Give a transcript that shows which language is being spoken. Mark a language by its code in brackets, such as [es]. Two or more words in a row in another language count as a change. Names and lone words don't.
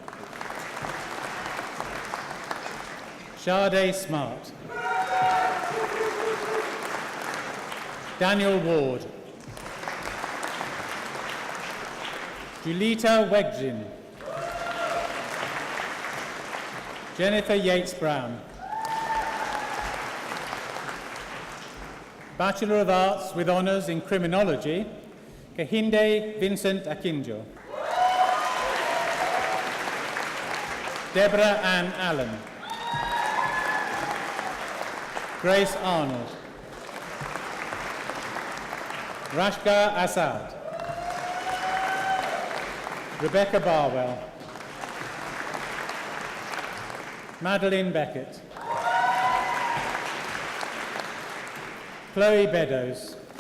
[en] Sade Smart. Daniel Ward. Julita Wegjin. Jennifer Yates Brown. Bachelor of Arts with Honours in Criminology, Kehinde Vincent Akinjo. Deborah Ann Allen. Grace Arnold. Rashka Assad. Rebecca Barwell. Madeline Beckett. Chloe Beddoes.